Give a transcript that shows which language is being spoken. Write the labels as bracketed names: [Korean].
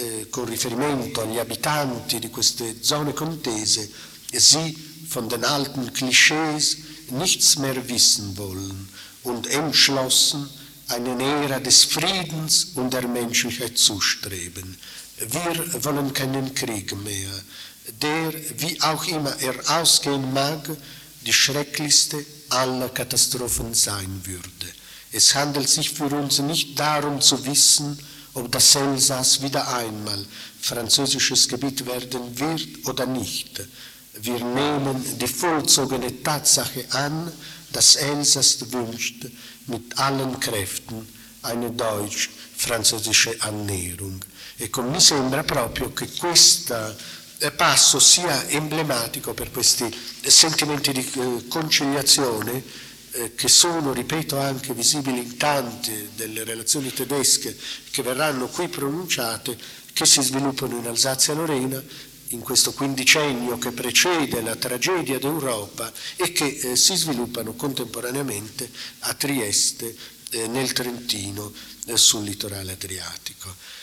[Italian] con riferimento agli abitanti di queste zone contese: [German] «Sie von den alten clichés nichts mehr wissen wollen und entschlossen eine Ära des Friedens und der Menschlichkeit zustreben. Wir wollen keinen Krieg mehr, der, wie auch immer ausgehen mag, die schrecklichste aller Katastrophen sein würde. Es handelt sich für uns nicht darum zu wissen, ob das Elsass wieder einmal französisches Gebiet werden wird oder nicht. Wir nehmen die vollzogene Tatsache an, dass Elsass wünscht, mit allen Kräften eine deutsch-französische Annäherung». [Italian] Ecco, mi sembra proprio che questa passo sia emblematico per questi sentimenti di conciliazione che sono, ripeto, anche visibili in tante delle relazioni tedesche che verranno qui pronunciate, che si sviluppano in Alsazia Lorena in questo quindicennio che precede la tragedia d'Europa e che si sviluppano contemporaneamente a Trieste, nel Trentino, sul litorale adriatico.